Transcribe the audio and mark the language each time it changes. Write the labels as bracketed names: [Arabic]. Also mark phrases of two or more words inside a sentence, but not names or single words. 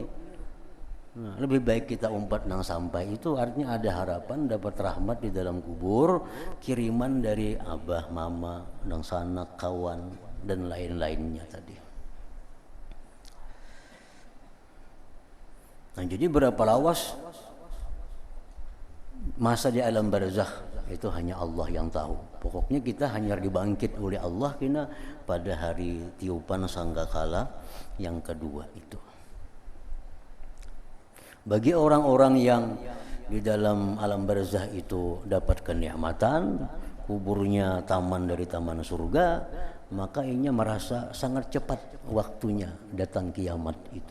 [Indonesian] Nah, lebih baik kita umpat nang sampai itu artinya ada harapan dapat rahmat di dalam kubur, kiriman dari abah, mama, nang sanak, kawan dan lain-lainnya tadi. Nah, jadi berapa lawas masa di alam barzakh itu hanya Allah yang tahu. Pokoknya kita hanya dibangkit oleh Allah kena pada hari tiupan sangkakala yang kedua itu. Bagi orang-orang yang di dalam alam barzakh itu dapat kenikmatan, kuburnya taman dari taman surga, maka ianya merasa sangat cepat waktunya datang kiamat itu.